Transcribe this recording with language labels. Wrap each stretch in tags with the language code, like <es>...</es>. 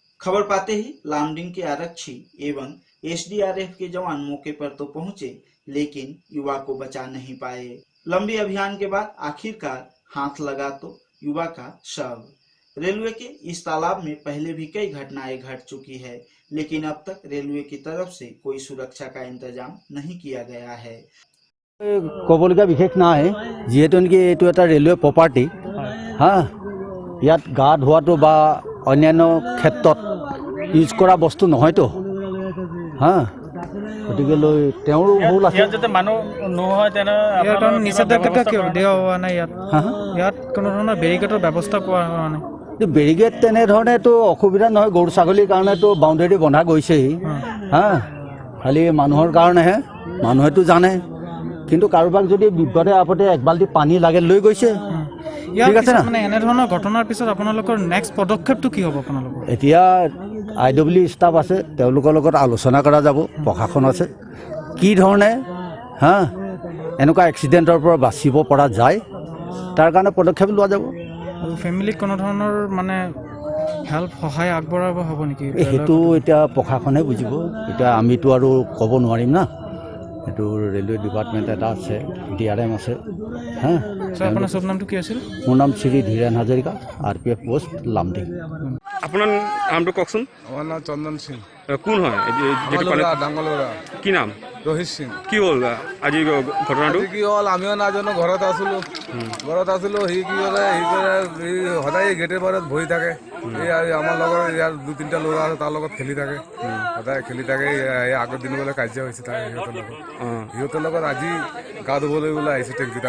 <hi>खबर पाते ही लामडिंग के आरक्षी एवं SDRF के जवान मौके पर तो पहुंचे, लेकिन युवा को बचा नहीं पाए। लंबी अभियान के बाद आखिरकार हाथ लगा तो युवा का शव। रेलवे के इस तालाब में पहले भी कई घटनाएं घट चुकी है, लेकिन अब तक रेलवे की तरफ से कोई सुरक्षा का इंतजाम नहीं किया गया है। कबलगा विशेष</hi> <as>নাই যেহেতু নেকি এইটো এটা ৰেলৱে প্ৰপাৰ্টি হা ইয়াত গা ধোৱাটো বা অন্যান্য ক্ষেত্ৰত ইউজ কৰা বস্তু নহয়তো হা গতিকেলৈ তেওঁৰো ভুল আছে। ইয়াত যাতে মানুহ নহয় তেনে নিষেধাজ্ঞা কিয় দিয়া হোৱা নাই ইয়াত? ইয়াত কোনো ধৰণৰ বেৰিকেডৰ ব্যৱস্থা কৰা হোৱা নাই। বেৰিকেড তেনেধৰণেতো অসুবিধা নহয়, গৰু ছাগলীৰ কাৰণেতো বাউণ্ডেৰী বন্ধা গৈছেই হা, খালি মানুহৰ কাৰণেহে, মানুহেতো জানে। কিন্তু কাৰোবাক যদি বিপদে আপদে এক বাল্টি পানী লাগে লৈ গৈছে। ঠিক আছে না? মানে এনেধৰণৰ ঘটনাৰ পিছত আপোনালোকৰ নেক্সট পদক্ষেপটো কি হ'ব আপোনালোকৰ? এতিয়া IW ষ্টাফ আছে, তেওঁলোকৰ লগত আলোচনা কৰা যাব, প্ৰশাসন আছে, কি ধৰণে হা এনেকুৱা এক্সিডেণ্টৰ পৰা বাচিব পৰা যায় তাৰ কাৰণে পদক্ষেপ লোৱা যাব। আৰু ফেমিলিক কোনো ধৰণৰ মানে হেল্প সহায় আগবঢ়াব হ'ব নেকি? সেইটো এতিয়া প্ৰশাসনে বুজিব, এতিয়া আমিতো আৰু ক'ব নোৱাৰিম না। এইটো ৰেলৱে ডিপাৰ্টমেণ্ট এটা আছে, DRM আছে হা। আপোনাৰ শুভ নামটো কি আছিল? মোৰ নাম শ্ৰী ধীৰেন হাজৰিকা, RPF পোষ্ট লামডিং। আপোনাৰ নামটো কওকচোন। আমার নাম চন্দন সিং। কোন হয় ডাঙ্গলরা। কি নাম? রোহিত সিং। কি হ'ল আজি ঘটনাটো? কি হল আমিও নাজানো, ঘৰত আছিলো সি কি কৰে সদায় গেটের বাৰত বহি থাকে। এই আমার লগৰ ইয়াৰ 2-3টা ল'ৰা আছে, তাৰ লগত খেলি থাকে, সদায় খেলি থাকে। আগৰ দিন বোলে কাজিয়া হৈছে তাৰ সিহঁতৰ লগত আজি গা ধুবলৈ বোলে আহিছে টেংকিত।</as>